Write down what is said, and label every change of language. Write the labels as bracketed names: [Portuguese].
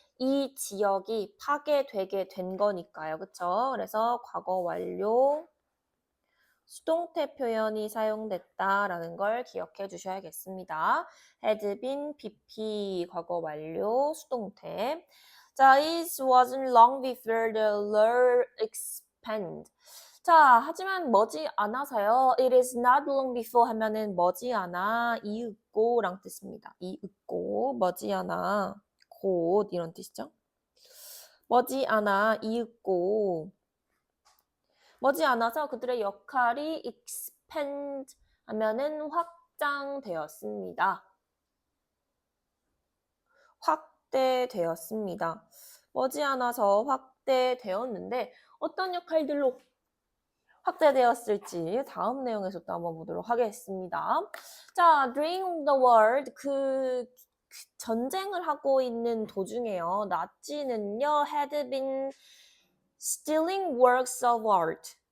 [Korean] 이 지역이 파괴되게 된 거니까요. 그쵸? 그래서 과거 완료 수동태 표현이 사용됐다라는 걸 기억해 주셔야겠습니다. had been, pp, 과거 완료, 수동태. [English] 자, it wasn't long before the lure expand. [Korean] 자, 하지만 머지않아서요. [English] It is not long before [Korean] 하면은 머지않아, 이윽고랑 뜻입니다. 이윽고, 머지않아, 곧 이런 뜻이죠. 머지않아, 이윽고 머지않아서 그들의 역할이 expand 하면은 확장되었습니다. 확대되었습니다. 머지않아서 확대되었는데 어떤 역할들로 확대되었을지 다음 내용에서 또 한번 보도록 하겠습니다. 자, [English] during the war [Korean] 그 전쟁을 하고 있는 도중에요. [English] 나치는요, had been stealing works of art.